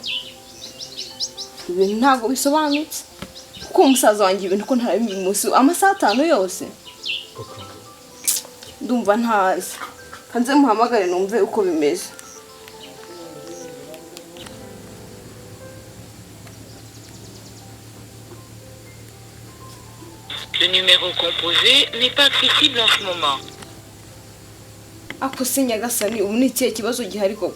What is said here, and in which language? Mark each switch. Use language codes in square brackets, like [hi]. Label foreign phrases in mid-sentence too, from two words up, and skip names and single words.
[rw] Ibintu ntabwo bisobanutse kuko umusaza wanjye ibintu ko ntarabimenye umunsi amasaha 5 yose. Ndumva ntazi kanze muhamagare numve uko bimeze. [fr] Le numéro composé n'est pas accessible en ce moment. [rw] Ako se Nyagasani ubu ni ikihe kibazo gihari koko?